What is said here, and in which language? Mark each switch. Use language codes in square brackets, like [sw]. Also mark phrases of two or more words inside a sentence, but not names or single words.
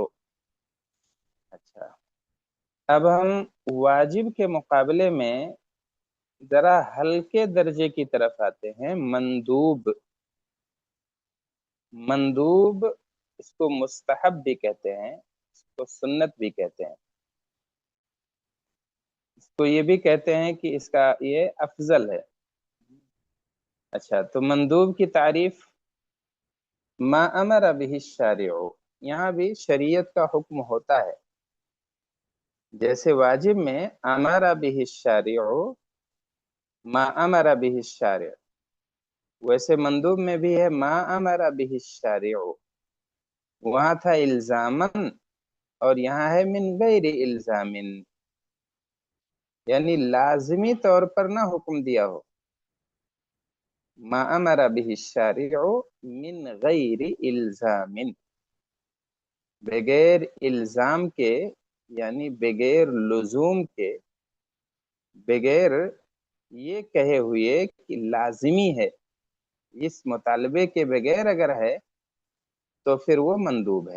[ur] اچھا، اب ہم واجب کے مقابلے میں ذرا ہلکے درجے کی طرف آتے ہیں، مندوب۔ مندوب اس کو مستحب بھی کہتے ہیں، اس کو سنت بھی کہتے ہیں، اس کو یہ بھی کہتے ہیں کہ اس کا یہ افضل ہے۔ اچھا، تو مندوب کی تعریف [ar] ما امر به الشارع، [ur] یہاں بھی شریعت کا حکم ہوتا ہے، جیسے واجب میں [ar] امر به الشارع، ما امر به الشارع، [ur] ویسے مندوب میں بھی ہے [ar] ما امر به الشارع، [ur] وہاں تھا الزامن اور یہاں ہے [ar] من غیر الزام، [ur] یعنی لازمی طور پر نہ حکم دیا ہو، [ar] ما امر به الشارع من غیر الزام، [ur] بغیر الزام کے، یعنی بغیر لزوم کے، بغیر یہ کہے ہوئے کہ لازمی ہے، اس مطالبے کے بغیر اگر ہے تو پھر وہ مندوب ہے۔